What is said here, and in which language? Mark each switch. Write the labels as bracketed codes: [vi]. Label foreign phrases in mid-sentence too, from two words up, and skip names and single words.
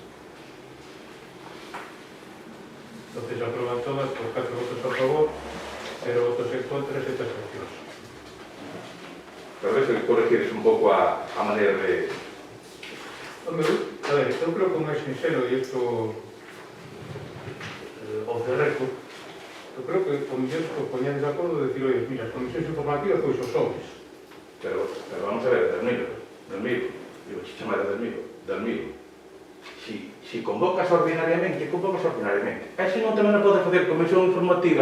[gl] Entonces, aprueban todas por 4 votos a favor, 0 votos en contra e 7 abstencións. Pero ves que corregires un pouco a maneira de... Hombre, a ver, eu creo que un máis sincero, e isto [en] off the record, [gl] eu creo que o mellor que poñades de acordo de decir, oye, mira, as comisións informativas pois os sobres. Pero vamos a ver, Delmiro, digo, chamar a Delmiro. Si convocas ordinariamente, convocas ordinariamente. E se non tamén non podes facer comisión informativa...